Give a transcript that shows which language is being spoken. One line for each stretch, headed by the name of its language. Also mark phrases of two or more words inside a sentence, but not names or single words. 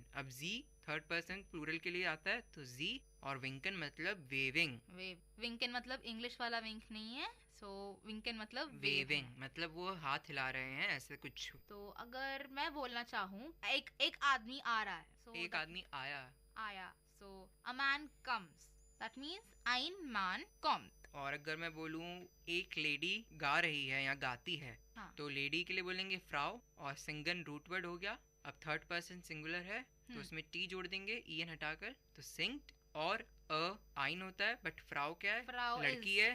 Hindi: अब जी थर्ड पर्सन प्लूरल के लिए आता है, तो जी, और विंकन मतलब वेविंग, विंकन मतलब इंग्लिश वाला विंक नहीं है, सो विंकन मतलब वेविंग, मतलब वो हाथ हिला रहे हैं ऐसे कुछ। तो अगर मैं बोलना चाहूँ एक आदमी आ रहा है, so एक आदमी आया,
English: so a man comes, that means
German: ein Mann kommt।
Hindi: और अगर मैं बोलूँ एक लेडी गा रही है या गाती है, तो लेडी के लिए बोलेंगे फ्राउ, और सिंगन रूट वर्ड हो गया। अब थर्ड पर्सन सिंगुलर है, तो उसमें टी जोड़ देंगे ईएन हटाकर, तो सिंक्ड, और अ आइन होता है, बट फ्राउ क्या है, लड़की है,